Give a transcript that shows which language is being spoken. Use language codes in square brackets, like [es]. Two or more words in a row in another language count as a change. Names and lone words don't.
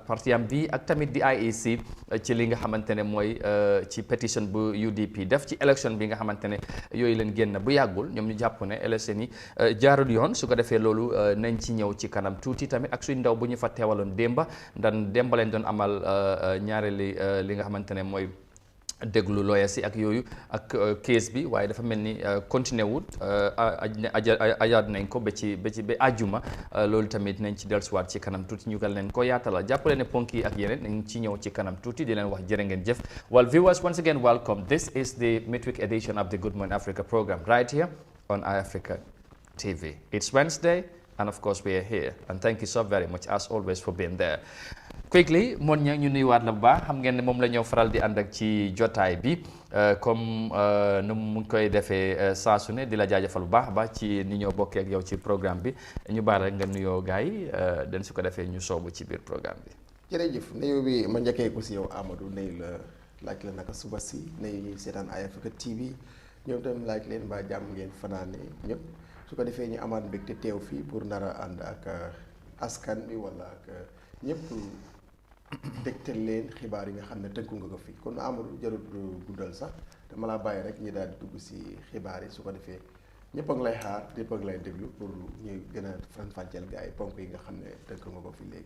[wo] parti bi ak tamit di IEC ci li nga xamante ne mooy ci petition bu UDP def ci élection bi nga xamante ne yooyu leen génn bu yàggul ñoom ñu jàpp ne élection yi jaarul yoon su ko defee loolu nañ ci ñëw ci kanam tuuti tamit ak suñ ndaw bu ñu fa teewaloon démba démba leen doon amal ñaareeli li nga xamante ne mooy déglu lawyer si ak yooyu ak case bi waaye dafa mel ni continué wut ajaat nañ ko ba àjjuma loolu tamit nañ ci dellusiwaat ci kanam tuuti ñu gal leen ko yaatala jàppale ne ponk yi ak yeneen nañ ci ñëw ci kanam tuuti di leen wax jërë ngeen jëf. [en] Well viewers, once again welcome. This is the midweek edition of the Good Morning Africa program right here on Eyeafrica TV. It's Wednesday and of course we are here and thank you so very much as always for being there. [wo] Quickly moon ña ñu nuyuwaat la bu baax xam ngeen ne moom la ñëw faral di ànd ak ci jotaay bi comme nu mu koy defee saa su ne di la jaajëfal bu baax a baax ci ni ñoo bokkee ak yow ci programme bi ñu baal rek nga nuyoo gars yi den su ko defee ñu soobu ci biir programme bi. jërëjëf nuyu bi ma njëkkee ko si yow Amadou nuyu la laaj la naka suba si nuyu ñuy seetaan Eyeafrica TV ñoom tamit laaj leen mbaa jàmm ngeen fanaane ñëpp su ko defee ñu amaat mbégte teew fii pour nar a ànd ak askan bi wala ak ñëpp dégtal leen xibaar yi nga xam ne tënku nga ko fi kon Amadou jarul guddal sax dama laa bàyyi rek ñi daal di dugg si xibaar yi su ko defee ñëpp a ngi lay xaar ñëpp a ngi lay déglu pour ñu gën a faram-fàcceel gars yi ponk yi nga xam ne tënku nga ko fi léegi.